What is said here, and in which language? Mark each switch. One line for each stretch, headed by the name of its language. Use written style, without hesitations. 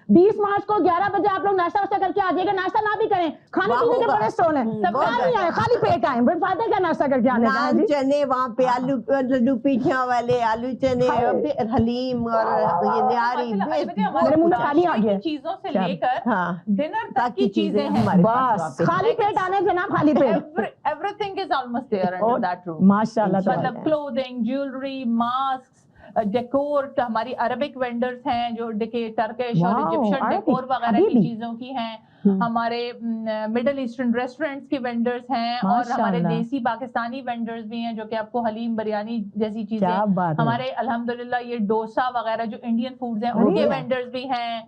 Urdu: 20 مارچ کو 11 بجے آپ لوگ ناشتہ واشتہ کر کے آ جائے گا. ناشتہ نہ بھی کریں, کھانے پینے کے بڑے اسٹال ہیں, سب نہیں آئے, خالی پیٹ آئیں, فائدہ کیا ناشتہ کر کے آنے کا. نان چنے وہاں پہ, آلو لڈو پیٹھیاں والے, آلو چنے, حلیم اور یہ نہاری, میرے منہ میں پانی آ گیا. چیزوں سے لے کر ڈنر تک کی چیزیں ہیں, بس خالی پیٹ آنے جناب, خالی پیٹ.
English: everything is almost there under that room.
Urdu: ماشاءاللہ, مطلب کلوتھنگ, جیولری, ماسک, ڈیکور, ہماری عربک وینڈرز ہیں جو ٹرکش اور ایجپشن ڈیکور وغیرہ کی چیزوں کی ہیں, ہمارے مڈل ایسٹرن ریسٹورینٹس کے وینڈرز ہیں, اور ہمارے دیسی پاکستانی وینڈرز بھی ہیں جو کہ آپ کو حلیم, بریانی جیسی چیزیں, ہمارے الحمدللہ یہ ڈوسا وغیرہ جو انڈین فوڈز ہیں ان کے وینڈرز بھی ہیں.